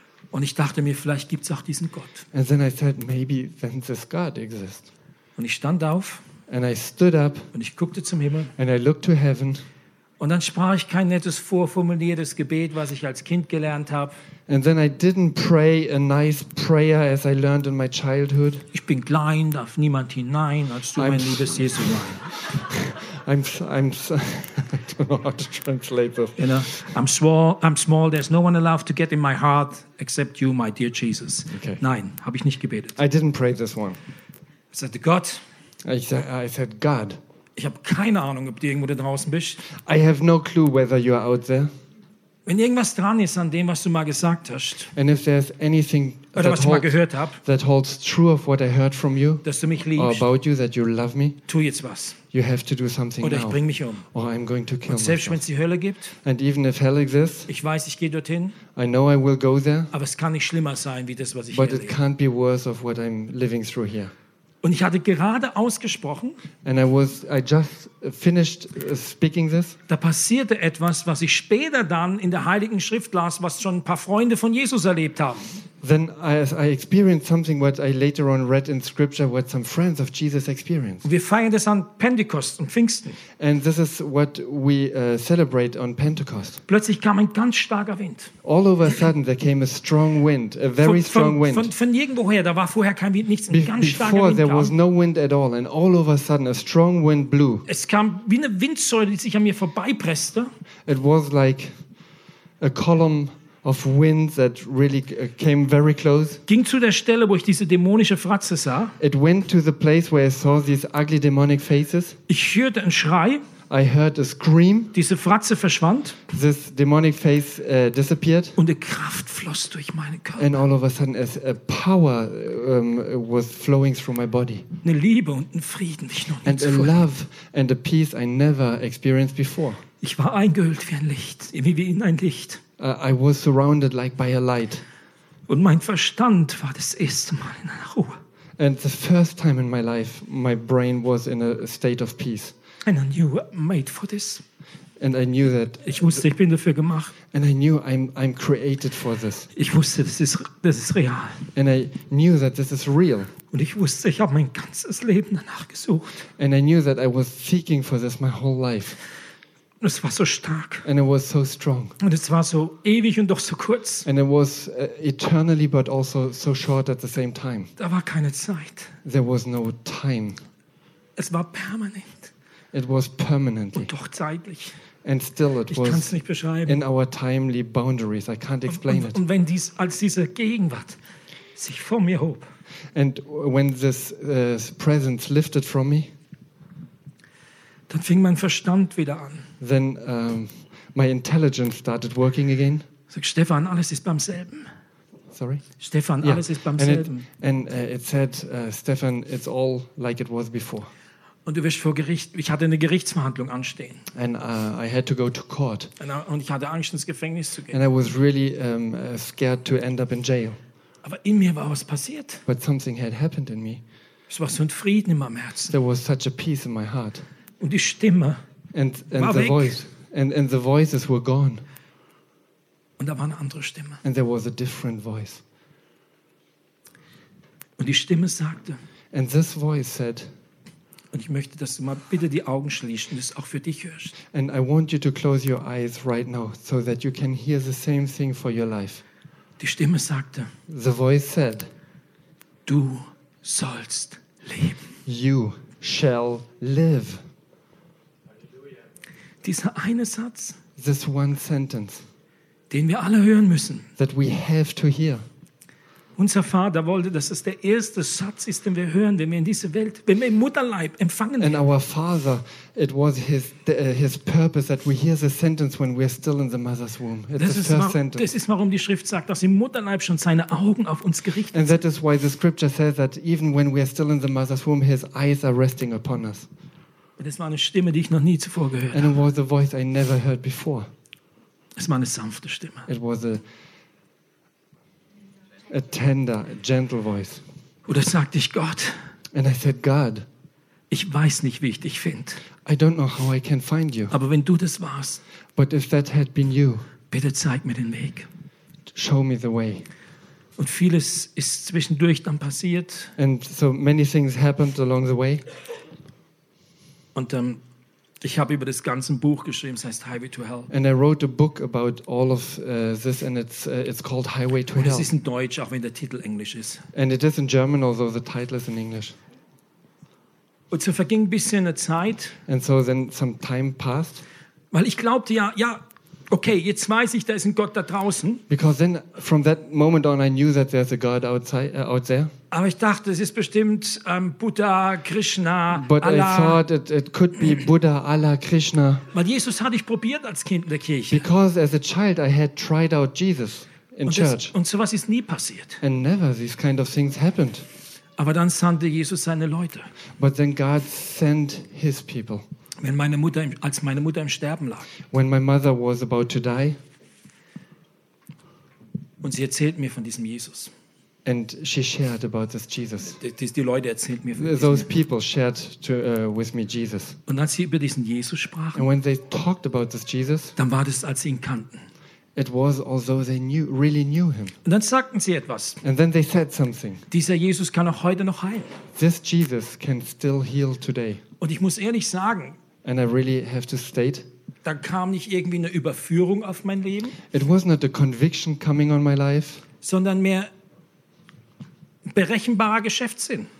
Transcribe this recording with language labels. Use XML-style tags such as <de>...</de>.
<de>Und ich dachte mir, vielleicht gibt's auch diesen Gott.</de> <en>And then I said, maybe then this God exists.</en> <de>Und ich stand auf.</de> <en>And I stood up.</en> <de>Und ich guckte zum Himmel.</de> <en>And I looked to heaven.</en> <de>Und dann sprach ich kein nettes vorformuliertes Gebet, was ich als Kind gelernt habe.</de> <en>And then I didn't pray a nice prayer as I learned in my childhood.</en> <de>Ich bin klein, darf niemand hinein, als du mein liebes Jesu rein.</de> <en>I'm small, there's no one allowed to get in my heart except you, my dear Jesus. Okay.</en> <de>Nein, habe ich nicht gebetet.</de> <en>I didn't pray this one. I said to God. I said God.</en> <de>Ich habe keine Ahnung, ob du irgendwo da draußen bist.</de> <en>I have no clue whether you are out there.</en> <de>Wenn irgendwas dran ist an dem, was du mal gesagt hast,</de> <en>and if there's anything</en> <de>oder was ich mal gehört habe,</de> <en>that holds true of what I heard from you,</en> <de>dass du mich liebst,</de> <en>or about you, that you love me,</en> <de>tu jetzt was.</de> <en>You have to do something</en> <de>oder</de> <en>now.</en> <de>Ich bring mich um.</de> <en>Or I'm going to kill myself.</en> <de>Und selbst wenn es die Hölle gibt,</de> <en>and even if hell exists,</en> <de>ich weiß, ich gehe dorthin,</de> <en>I know I will go there,</en> <de>aber es kann nicht schlimmer sein, wie das, was ich</de> <en>but</en> <de>hier erlebe.</de> <en>But it can't be worse of what I'm living through here.</en> <de>Und ich hatte gerade ausgesprochen.</de> <en>And I just finished speaking this.</en> <de>Da passierte etwas, was ich später dann in der Heiligen Schrift las, was schon ein paar Freunde von Jesus erlebt haben.</de> <en>Then I experienced something what I later on read in scripture what some friends of Jesus experienced.</en> <de>Und wir feiern das an Pentecost und Pfingsten.</de> <en>And this is what we celebrate on Pentecost.</en> <de>Plötzlich kam ein ganz starker Wind.</de> <en>All of a sudden there came a strong wind, a very strong wind.</en> <de>Von irgendwoher, da war vorher kein Wind, nichts, ein ganz starker Wind.</de> <en>Before there was no wind at all and all of a sudden a strong wind blew.</en> <de>Es kam wie eine Windsäule, die sich an mir vorbeipresste.</de> <en>It was like a column of wind that really came very close.</en> <de>Ging zu der Stelle, wo ich diese dämonische Fratze sah.</de> <en>It went to the place where I saw these ugly demonic faces.</en> <de>Ich hörte einen Schrei.</de> <en>I heard a scream.</en> <de>Diese Fratze verschwand.</de> <en>This demonic face disappeared.</en> <de>Und eine Kraft floss durch meine Körper.</de> <en>And all of a sudden a power was flowing through my body.</en> <de>Eine Liebe und ein Frieden, die ich noch nie zuvor.</de> <en>And a love and a peace I never experienced before.</en> <de>Ich war eingehüllt wie ein Licht, wie in ein Licht.</de> <en>I was surrounded like by a light.</en> <de>Und mein Verstand war das erste Mal in einer Ruhe.</de> <en>And the first time in my life, my brain was in a state of peace. And I knew I'm made for this. And I knew that.</en> <de>Ich wusste, ich bin dafür gemacht.</de> <en>And I knew I'm created for this.</en> <de>Ich wusste, das ist real.</de> <en>And I knew that this is real.</en> <de>Und ich wusste, ich habe mein ganzes Leben danach gesucht.</de> <en>And I knew that I was seeking for this my whole life.</en> <de>Es war so stark.</de> <en>And it was so strong.</en> <de>Und es war so ewig und doch so kurz.</de> <en>And it was eternally but also so short at the same time.</en> <de>Da war keine Zeit.</de> <en>There was no time.</en> <de>Es war permanent.</de> <en>It was permanently.</en> <de>Und doch zeitlich.</de> <en>And still it</en> <de>ich kann's nicht beschreiben.</de> <en>In our timely boundaries. I can't explain it.</en> <de>Und wenn als diese Gegenwart sich vor mir hob.</de> <en>And when this presence lifted from me.</en> <de>Dann fing mein Verstand wieder an.</de> <en>Then my intelligence started working again.</en> <de>Sag Stefan, alles ist beim selben.</de> <en>Sorry?</en> <de>Stefan, yeah. Alles ist beim selben.</de> <en>And it said, Stefan, it's all like it was before.</en> <de>Und du wirst vor Gericht, ich hatte eine Gerichtsverhandlung anstehen.</de> <en>And I had to go to court.</en> <de>Und ich hatte Angst, ins Gefängnis zu gehen.</de> <en>And I was really scared to end up in jail.</en> <de>Aber in mir war was passiert.</de> <en>But something had happened in me.</en> <de>Es war so ein Frieden in meinem Herzen.</de> <en>There was such a peace in my heart.</en> <de>Und die Stimme</de> <en>and the voice and the voices were gone.</en> <de>Und da war eine andere Stimme.</de> <en>And there was a different voice.</en> <de>Und die Stimme sagte.</de> <en>And this voice said.</en> <de>Und ich möchte, dass du mal bitte die Augen schließt und es auch für dich hörst.</de> <en>And I want you to close your eyes right now, so that you can hear the same thing for your life.</en> <de>Die Stimme sagte.</de> <en>The voice said.</en> <de>Du sollst leben.</de> <en>You shall live.</en> <de>Dieser eine Satz,</de> <en>this one sentence,</en> <de>den wir alle hören müssen,</de> <en>that we have to hear.</en> <de>Unser Vater wollte, dass es der erste Satz ist, den wir hören, wenn wir in diese Welt, wenn wir im Mutterleib empfangen werden.</de> <en>And our Father, it was his purpose that we hear the sentence when we're still in the mother's womb.</en> <de>Das ist, warum die Schrift sagt, dass im Mutterleib schon seine Augen auf uns gerichtet sind.</de> <en>And that is why the scripture says that even when we are still in the mother's womb, his eyes are resting upon us.</en> <de>Und es war eine Stimme, die ich noch nie zuvor gehört habe.</de> <en>And it was a voice I never heard before.</en> <de>Es war eine sanfte Stimme.</de> <en>It was a tender, a gentle voice.</en> <de>Oder sagte ich Gott?</de> <en>And I said God.</en> <de>Ich weiß nicht, wie ich dich finde.</de> <en>I don't know how I can find you.</en> <de>Aber wenn du das warst.</de> <en>But if that had been you.</en> <de>Bitte zeig mir den Weg.</de> <en>Show me the way.</en> <de>Und vieles ist zwischendurch dann passiert.</de> <en>And so many things happened along the way.</en> <de>Und Ich habe über das ganze Buch geschrieben, es heißt Highway to Hell.</de> <en>And I wrote a book about all of this and it's called Highway to Hell.</en> <de>Und es ist in Deutsch, auch wenn der Titel Englisch ist.</de> <en>And it is in German, although the title is in English.</en> <de>Und so verging ein bisschen eine Zeit.</de> <en>And so then some time passed.</en> <de>Weil ich glaubte ja, okay, jetzt weiß ich, da ist ein Gott da draußen.</de> <en>Because then from that moment on I knew that there's a God outside, out there.</en> <de>Aber ich dachte, es ist bestimmt Buddha, Krishna,</de> <en>but Allah. But I thought it could be Buddha, Allah, Krishna.</en> <de>Weil Jesus hatte ich probiert als Kind in der Kirche.</de> <en>Because as a child I had tried out Jesus in church.</en> <de>Und sowas ist nie passiert.</de> <en>And never these kind of things happened.</en> <de>Aber dann sandte Jesus seine Leute.</de> <en>But then God sent his people.</en> <de>Wenn meine Mutter, als meine Mutter im Sterben lag.</de> <en>When my mother was about to die.</en> <de>Und sie erzählt mir von diesem Jesus.</de> <en>And she shared about this Jesus.</en> <de>Die Leute erzählt mir von diesem.</de> <en>Those people shared to with me Jesus.</en> <de>Und als sie über diesen Jesus sprachen.</de> <en>And when they talked about this Jesus.</en> <de>Dann war das, als sie ihn kannten.</de> <en>It was although they knew, really knew him.</en> <de>Und dann sagten sie etwas.</de> <en>And then they said something.</en> <de>Dieser Jesus kann auch heute noch heilen.</de> <en>This Jesus can still heal today.</en> <de>Und ich muss ehrlich sagen.</de> <en>And I really have to state.</en> <de>Da kam nicht irgendwie eine Überführung auf mein Leben.</de> <en>It was not a conviction coming on my life.</en> <de>Sondern mehr berechenbarer Geschäftssinn.</de>